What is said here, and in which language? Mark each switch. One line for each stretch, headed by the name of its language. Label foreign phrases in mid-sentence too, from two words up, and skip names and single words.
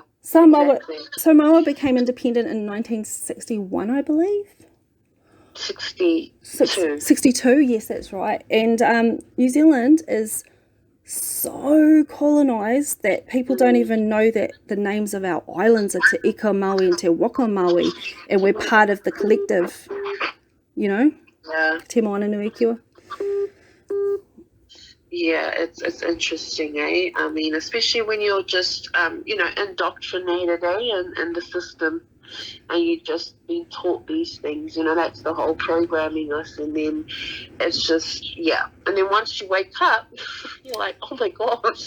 English: Samoa became independent in 1961, I believe. 62. 62, yes, that's right. And New Zealand is so colonized that people don't even know that the names of our islands are Te-Ika-A-Maui and Te-Moana-Nui-A-Kiwa, and we're part of the collective, you know, Te-Moana-Nui-A-Kiwa. Yeah, it's interesting, eh? I mean, especially when you're just, indoctrinated, in the system, and you've just been taught these things, that's the whole programming us, and then it's just, and then once you wake up, you're like, oh my gosh.